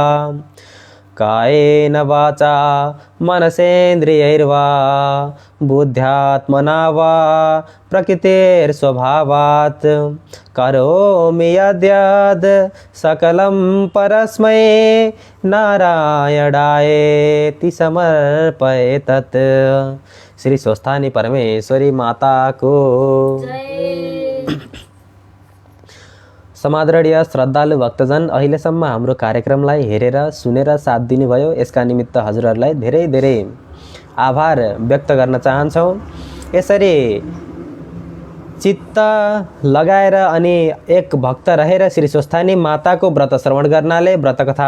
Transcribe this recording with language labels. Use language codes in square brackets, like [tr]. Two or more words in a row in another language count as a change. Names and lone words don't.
[sa] कायेन वाचा मनसेन्द्रियैर्वा बुद्ध्यात्मना वा प्रकृतेर्स्वभावात् करोमि यद्यद् सकलं परस्मै नारायणायेति समर्पये तत्। [ne] श्री स्वस्थानी परमेश्वरी माता को समादरणीय श्रद्धालु भक्तजन, अहिलेसम्म हाम्रो कार्यक्रमलाई हेरेर सुनेर साथ दिनुभयो, यसका निमित्त हजुरहरूलाई धेरै धेरै आभार व्यक्त गर्न चाहन्छौँ। यसरी चित्त लगाएर अनि एक भक्त रहेर श्री स्वस्थानी माताको व्रत श्रवण गर्नाले, व्रतकथा